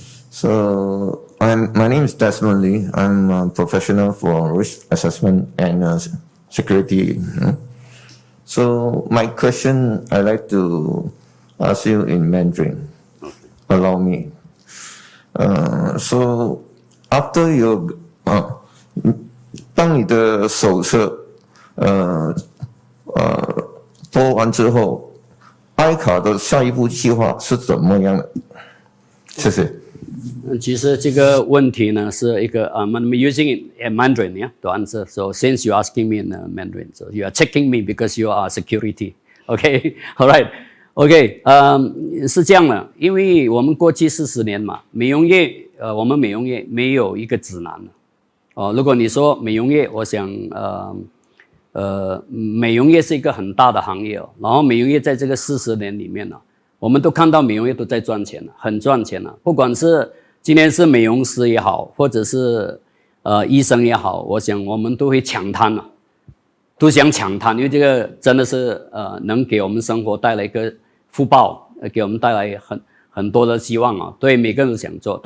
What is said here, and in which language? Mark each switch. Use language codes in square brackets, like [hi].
[en] So, my name is Desmond Lee. I'm a professional for risk assessment and security. So, my question, I'd like to ask you in Mandarin. Allow me. So after your [zh] 当你的手册播完之后，AICA 的下一步计划是怎么样的？谢谢。其实这个问题呢是一个 [en] I'm using it in Mandarin, yeah, to answer. So since you're asking me in Mandarin, so you are checking me because you are security. Okay, all right. [zh] OK， 是这样的，因为我们过去40年嘛，美容业，我们美容业没有一个指南如果你说美容业，我想，美容业是一个很大的行业然后美容业在这个40年里面呢，我们都看到美容业都在赚钱很赚钱不管是今天是美容师也好，或者是医生也好，我想我们都会抢滩都想抢滩，因为这个真的是能给我们生活带来一个福报，给我们带来很多的希望对每个人都想做。